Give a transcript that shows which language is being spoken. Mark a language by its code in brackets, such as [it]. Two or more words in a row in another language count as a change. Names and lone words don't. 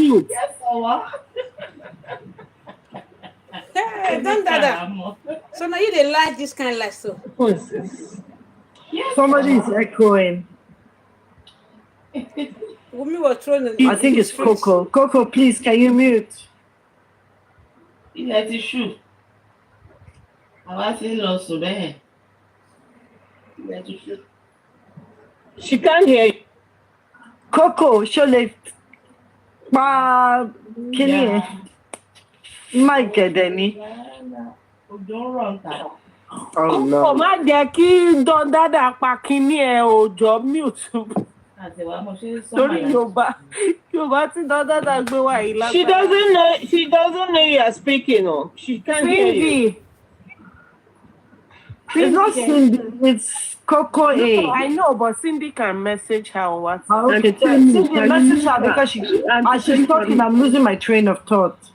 [en] Hey, don't that. So now you they like this kind of lies so. Somebody's echoing. Women were thrown in I think it's Coco. Coco, please, can you mute? [yo] Ilẹ̀ ti ṣú. Àwa ti ń lọ sùn bẹ́ẹ̀. Ilẹ̀ ti ṣú. [en] She can't hear you. Coco, [yo] ṣó lè pa kíní ẹ̀? Mic ẹ̀dẹ̀ ni. Òjò ń rọ̀ ń ta. [en] Oh no. [yo] Kò má jẹ́ kí Don Dada pa kíní ẹ̀ òjò mute. Torí Yorùbá tí Don Dada gbé wá yìí lágbára. [en] She doesn't know you are speaking. Oh. She can't hear you. It's not Cindy, it's Coco A. I know, but Cindy can message her on WhatsApp. Okay, Cindy message her because she's talking, I'm losing my train of thought.